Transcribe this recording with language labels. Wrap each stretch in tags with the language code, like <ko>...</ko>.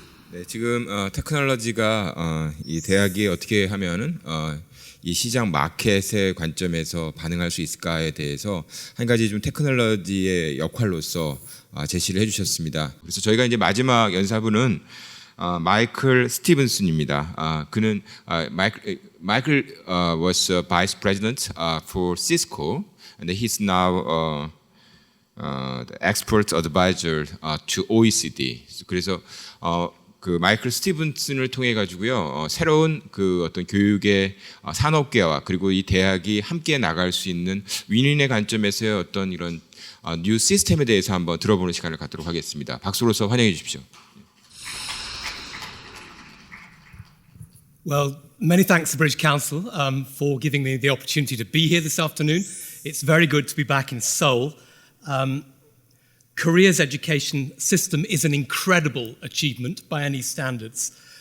<ko>네, 지금 테크놀로지가 이 대학이 어떻게 하면은 이 시장 마켓의 관점에서 반응할 수 있을까에 대해서 한 가지 좀 테크놀로지의 역할로서 제시를 해주셨습니다. 그래서 저희가 이제 마지막 연사부는 마이클 스티븐슨입니다. 그는 마이클</ko> <en>was vice president for Cisco, and he's now the expert advisor to OECD.</en> <ko>그래서 그 마이클 스티븐슨을 통해 가지고요 새로운 그 어떤 교육의 산업계와 그리고 이 대학이 함께 나갈 수 있는 윈윈의 관점에서의 어떤 이런 뉴 시스템에 대해서 한번 들어보는 시간을 갖도록 하겠습니다. 박수로서 환영해 주십시오.</ko> <en>Well, many thanks to British Council for giving me the opportunity to be here this afternoon. It's very good to be back in Seoul. Korea's education system is an incredible achievement by any standards.</en>